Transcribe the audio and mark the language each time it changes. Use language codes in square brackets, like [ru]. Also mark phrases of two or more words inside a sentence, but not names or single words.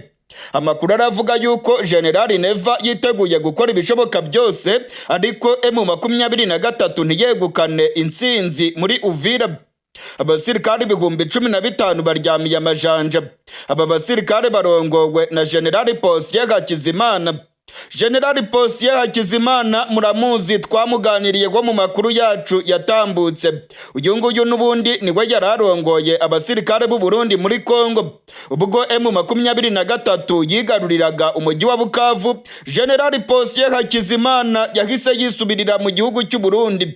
[rn] Amakuru aravuga yuko General Neva yiteguye gukora ibishoboka byose, ariko M23 ntiyegukane intsinzi muri Uvira. Abasirikare 15,000 baryamiye amajanja. Aba basirikare barongowe na General Posiyeri Hakizimana. General Posiyeri Hakizimana muramuzi, twamuganiriye go mu makuru yacu yatambutse. Uyu nguyu n'ubundi niwe yararongoye abasirikare b'u Burundi muri Kongo. Ubwo M23 yigaruriraga umujyi wa Bukavu, General Posiyeri Hakizimana yahise yisubirira mu gihugu cy'u Burundi.